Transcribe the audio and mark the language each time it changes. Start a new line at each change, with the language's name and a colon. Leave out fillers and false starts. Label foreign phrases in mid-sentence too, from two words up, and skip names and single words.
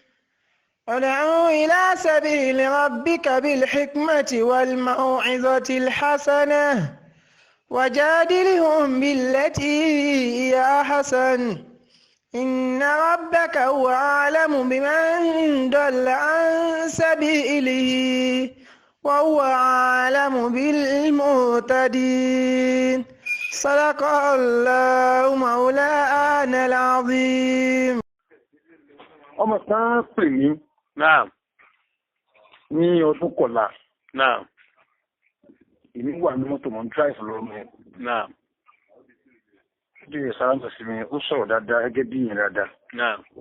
Arabic: ادع إلى سبيل ربك بالحكمة والموعظة الحسنة وجادلهم بالتي هي أحسن إن ربك هو أعلم بمن ضل عن سبيله وهو أعلم بالمهتدين صدق الله مولانا العظيم.
Yoruba: ọmọ kan pè mí Naam. ní ọdún kọlá Naam. èmi wà ní mọ́tò mọ́ drive lọ́mọ Naam. ṣe ìsáráǹtà sí mi ó sọ̀rọ̀ dáadáa gẹ́gẹ́ bí ìyẹn dáadáa Naam.